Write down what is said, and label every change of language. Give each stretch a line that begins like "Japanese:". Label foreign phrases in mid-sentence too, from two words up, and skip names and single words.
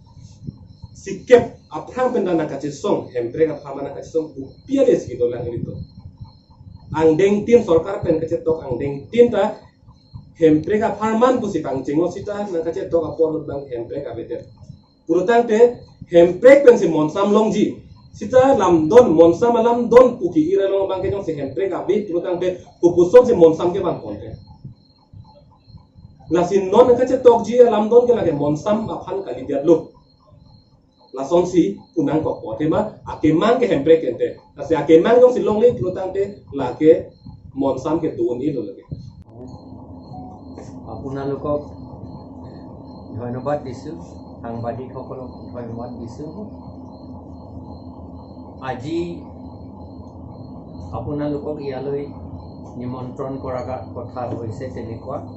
Karbi: sikep aphang pendana kachisong hempre ka phamana kachisong kupi ale sido lang itu angdeng tin sarkar pen kacetok angdeng tin ta hempre ka pharman pusi pangjengo sita na kacetok apor bang hempre ka beter purutang te hemprek pen si monsam longji sita Lamdon monsam Lamdon puki ira long bangke jong si hemprek abi purutang pe pupuson si monsam ke bang ponte la sin non ka chetok ji Lamdon ke lage monsam aphan kali dia lu la son si punang kok pote ma akemang ke hemprek ente la si akemang jong si long le purutang pe la ke monsam ke tuun ilo lage
Assamese: আপোনালোকক ধন্যবাদ দিছোঁ সাংবাদিকসকলক ধন্যবাদ দিছোঁ আজি আপোনালোকক ইয়ালৈ নিমন্ত্ৰণ কৰাৰ কথা হৈছে তেনেকুৱা